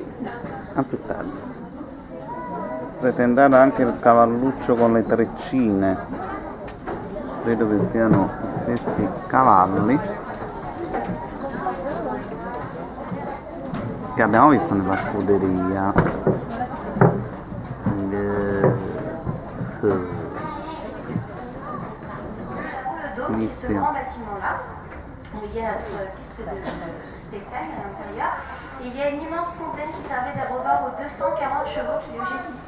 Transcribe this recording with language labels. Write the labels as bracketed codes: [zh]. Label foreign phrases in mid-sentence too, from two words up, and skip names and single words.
[it] A più tardi. Potete andare anche il cavalluccio con le treccine, credo che siano gli stessi cavalli che abbiamo visto nella scuderia. [fr] Ce grand bâtiment-là, où il y a notre piste de spectacle à l'intérieur. Et il y a une immense fontaine qui servait d'abreuvoir aux 240 chevaux qui logeaient ici.